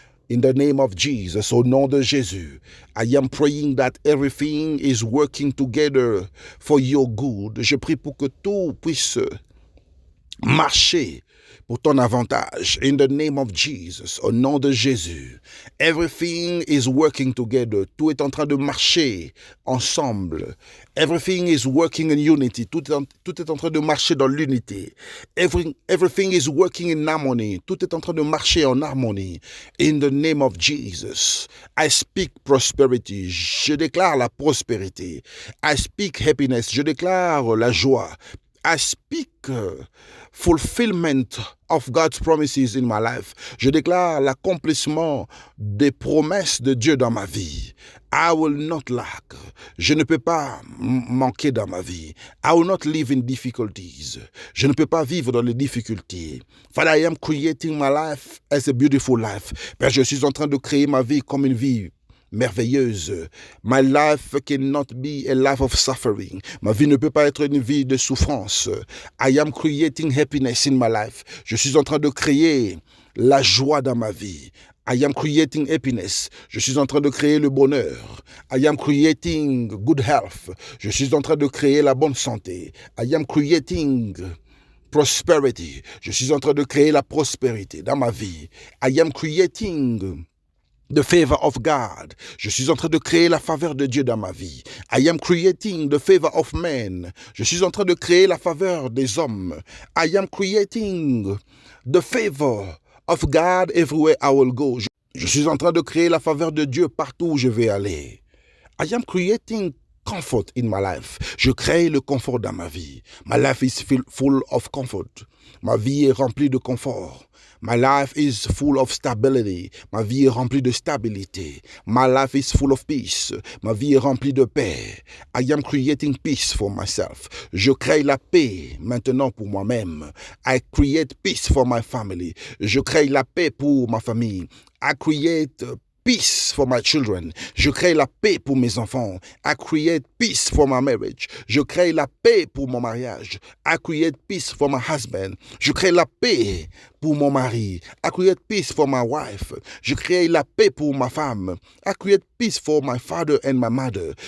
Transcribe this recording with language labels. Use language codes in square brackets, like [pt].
[en] In the name of Jesus, [fr] au nom de Jésus, [en] I am praying that everything is working together for your good. [fr] Je prie pour que tout puisse marcher pour ton avantage. [en] In the name of Jesus, [fr] au nom de Jésus, [en] everything is working together. [fr] Tout est en train de marcher ensemble. [en] Everything is working in unity. [fr] Tout est en train de marcher dans l'unité. [en] Everything is working in harmony. [fr] Tout est en train de marcher en harmonie. [en] In the name of Jesus, I speak prosperity. [fr] Je déclare la prospérité. [en] I speak happiness. [fr] Je déclare la joie. [en] I speak fulfillment of God's promises in my life. [fr] Je déclare l'accomplissement des promesses de Dieu dans ma vie. [en] I will not lack. [fr] Je ne peux pas manquer dans ma vie. [en] I will not live in difficulties. [fr] Je ne peux pas vivre dans les difficultés. [en] Father, I am creating my life as a beautiful life. [fr] Père, je suis en train de créer ma vie comme une vie merveilleuse. [en] My life cannot be a life of suffering. [fr] Ma vie ne peut pas être une vie de souffrance. [en] I am creating happiness in my life. [fr] Je suis en train de créer la joie dans ma vie. [en] I am creating happiness. [fr] Je suis en train de créer le bonheur. [en] I am creating good health. [fr] Je suis en train de créer la bonne santé. [en] I am creating prosperity. [fr] Je suis en train de créer la prospérité dans ma vie. [en] I am creating the favor of God. [fr] Je suis en train de créer la faveur de Dieu dans ma vie. [en] I am creating the favor of men. [fr] Je suis en train de créer la faveur des hommes. [en] I am creating the favor of God everywhere I will go. [fr] Je suis en train de créer la faveur de Dieu partout où je vais aller. [en] I am creating comfort in my life. [fr] Je crée le confort dans ma vie. [en] My life is full of comfort. [fr] Ma vie est remplie de confort. [en] My life is full of stability. [fr] Ma vie est remplie de stabilité. [en] My life is full of peace. [fr] Ma vie est remplie de paix. [en] I am creating peace for myself. [fr] Je crée la paix maintenant pour moi-même. [en] I create peace for my family. [fr] Je crée la paix pour ma famille. [en] I create peace for my children. [fr] Je crée la paix pour mes enfants. [en] I create peace for my marriage. [fr] Je crée la paix pour mon mariage. [en] I create peace for my husband. [fr] Je crée la paix pour mon mari. [en] I create peace for my wife. [fr] Je crée la paix pour ma femme. [en] I create peace for my father and my mother.